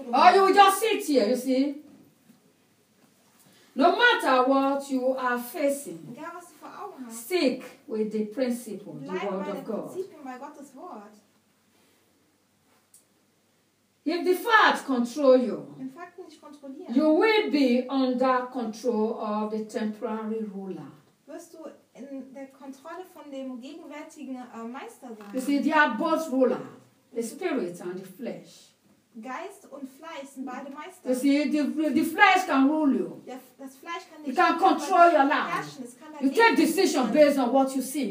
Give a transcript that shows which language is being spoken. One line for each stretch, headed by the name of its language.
English: Or you will just sit here, you see. No matter what you are facing, stick with the principle, the word of God. If the facts control you, you will be under control of the temporary ruler.
German: In der Kontrolle von dem gegenwärtigen Meister sein.
English: You see, they are both ruler, the spirit and the flesh.
German: Geist und Fleisch sind beide Meister.
English: You see, the flesh can rule you.
German: Das Fleisch kann
English: you can control your life. You take decisions based on what you see.